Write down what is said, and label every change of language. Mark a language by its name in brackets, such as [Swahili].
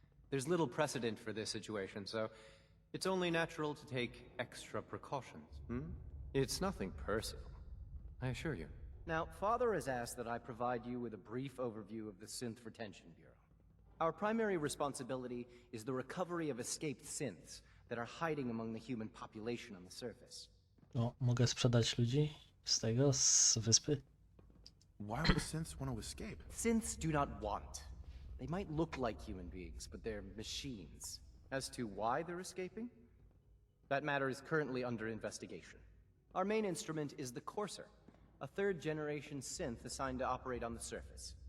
[English] There's little precedent for this situation, so it's only natural to take extra precautions, It's nothing personal, I assure you. Now, Father has asked that I provide you with a brief overview of the Synth Retention Bureau. Our primary responsibility is the recovery of escaped synths that are hiding among the human population on the surface. [Polish] No, mogę sprzedać ludzi z tego, z wyspy? [English] Why would synths want to escape? Synths do not want. They might look like human beings, but they're machines. As to why they're escaping? That matter is currently under investigation. Our main instrument is the Courser, a third-generation synth assigned to operate on the surface.